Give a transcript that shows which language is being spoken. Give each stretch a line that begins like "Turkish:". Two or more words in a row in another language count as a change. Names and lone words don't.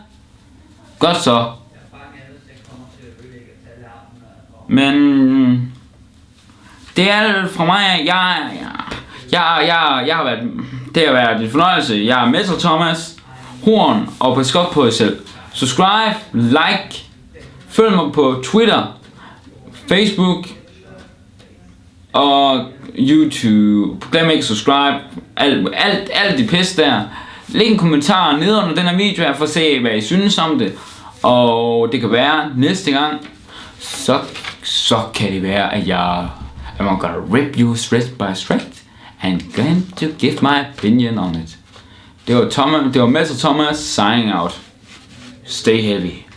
Danish: Godt så. Men det er alt fra mig. Jeg har været, det har været en fornøjelse. Jeg er Metal Thomas Horn, og pas godt på jer selv.
English: Subscribe, like,
Danish: følg mig på Twitter, Facebook og YouTube. Glem ikke subscribe. Alt det pis der. Læg en kommentar nede under den her video her for at se hvad I synes om det. Og det kan være næste gang så kan det være at
English: I'm gonna rip you thread by thread and going to give my opinion on it.
Danish: Det var Metal Thomas
English: signing out. Stay heavy.